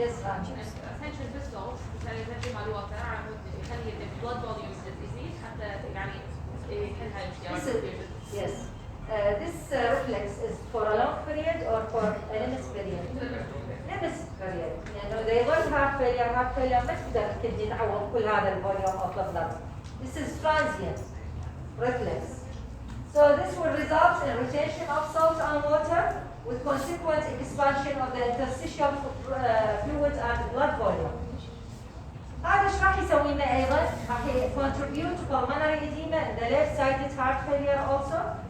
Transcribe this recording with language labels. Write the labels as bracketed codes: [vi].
[en] essential vessels [ar] مثلا ينزل مع الوتر يخلي البلد فوليوم يزيد حتى يعني يحل هاي المشكلة. [en] Yes. This reflex is for a long period or for a limited period? Limited period. [ar] يعني إذا يظل heart failure ما تقدر الكدني تعوض كل هذا الفوليوم [en] of the blood. This is transient reflex. So this will result in retention of salt and water with consequent expansion of the interstitial fluid and blood volume. [ar] هذا ايش راح يسوي لنا ايضا؟ راح [en] contribute to pulmonary edema in the left-sided heart failure also.